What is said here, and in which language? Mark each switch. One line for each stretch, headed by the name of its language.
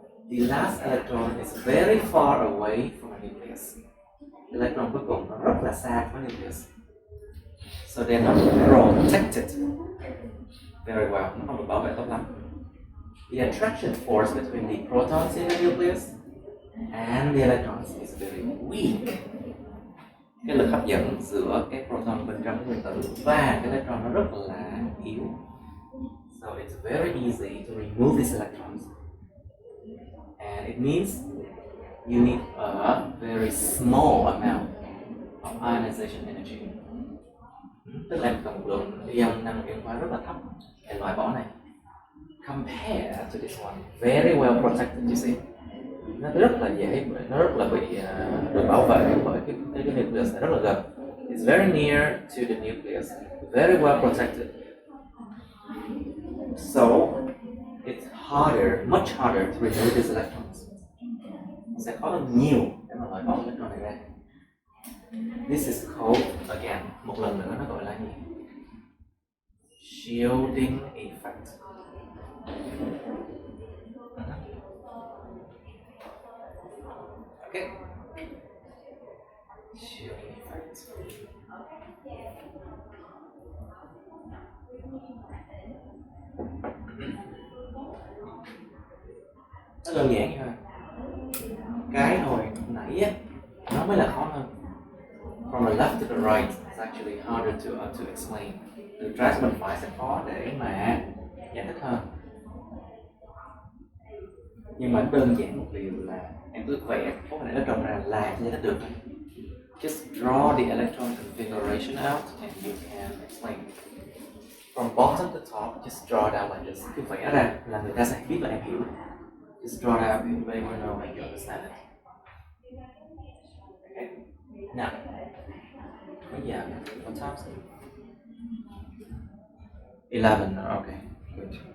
English: The last electron is very far away from the nucleus.
Vietnamese: Electron cuối cùng nó rất là xa khỏi nucleus.
English: So they're not protected very well,
Vietnamese: nó không được bảo vệ tốt lắm.
English: The attraction force between the protons in the nucleus and the electrons is very weak.
Vietnamese: Cái lực hấp dẫn giữa cái proton bên trong cái nguyên tử và cái electron nó rất là yếu.
English: So it's very easy to remove these electrons. And it means you need a very small amount of ionization energy.
Vietnamese: Tức là cần một lượng năng lượng ion hóa rất là thấp để loại bỏ này.
English: Compared to this one, very well protected, you see.
Vietnamese: Nó rất là dễ, nó rất là bị được bảo vệ bởi cái nucleus này rất là gần.
English: It's very near to the nucleus, very well protected. So it's much harder to remove these electrons.
Vietnamese: Sẽ khó hơn nhiều để mà loại bỏ electron này ra.
English: This is called, again,
Vietnamese: một lần nữa nó gọi là gì?
English: Shielding effect. Okay. Shielding effect.
Vietnamese: Nó đơn giản thôi. Cái hồi nãy á, mới là khó hơn.
English: From the left to the right is actually harder to explain.
Vietnamese: Từ trái sang bên phải sẽ khó để mà giải thích hơn. Nhưng mà đơn giản một điều là em cứ vẽ khối hình electron ra là giải thích được.
English: Just draw the electron configuration out and you can explain. From bottom to top, just draw it out like this.
Vietnamese: Cứ vẽ ra là người ta sẽ biết là em hiểu.
English: Just draw it out and they will know that you understand it. Okay. Now,
Vietnamese: bây giờ,
English: what time is it? 11. Okay, good.